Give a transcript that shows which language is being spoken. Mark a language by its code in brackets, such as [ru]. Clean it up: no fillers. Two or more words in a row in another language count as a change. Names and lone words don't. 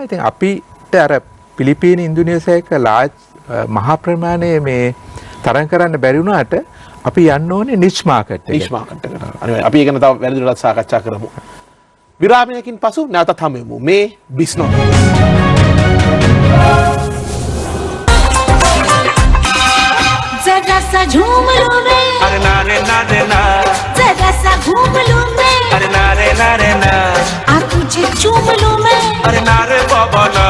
[si] ඉතින් අපිට අර පිලිපීන ඉන්දුනීසියා එක ලාජ් මහා ප්‍රමාණයේ මේ තරම් කරන්න බැරි වුණාට අපි යන්න ඕනේ [en] niche market [si] එකට. [en] niche market [si] එකට. අපි ඒක ගැන තව වැඩිදුරටත් සාකච්ඡා කරමු. विरामයකින් පසු නැවතත් හමු වෙමු මේ Bisnomics. [hi] जरा सा झूम लूं मैं, अरे ना रे ना रे ना, जरा सा घूम लूं मैं, अरे ना रे ना रे ना, आ तुझे चूम लूं मैं, अरे ना रे बाबा ना,